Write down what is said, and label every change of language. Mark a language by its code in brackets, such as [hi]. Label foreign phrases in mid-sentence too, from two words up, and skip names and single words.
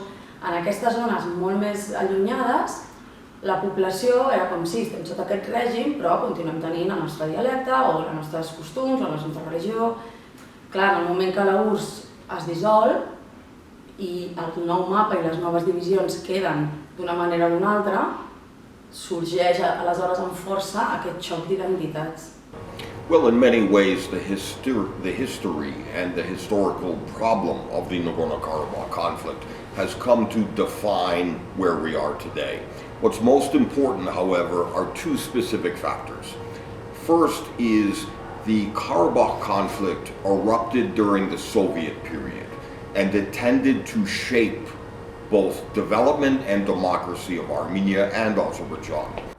[ca] En aquestes zones molt més allunyades, la població era com si estem sota aquest règim, però continuem tenint el nostre dialecte o els nostres costums o la nostra religió. Clar, en el moment que la URSS es dissol i el nou mapa i les noves divisions queden d'una manera o d'una altra, sorgeix aleshores amb força aquest xoc d'identitats. [en] Well, in many ways, the history and the historical problem of the Nagorno-Karabakh conflict has come to define where we are today. What's most important, however, are two specific factors. First is the Karabakh conflict erupted during the Soviet period, and it tended to shape both development and democracy of Armenia and Azerbaijan.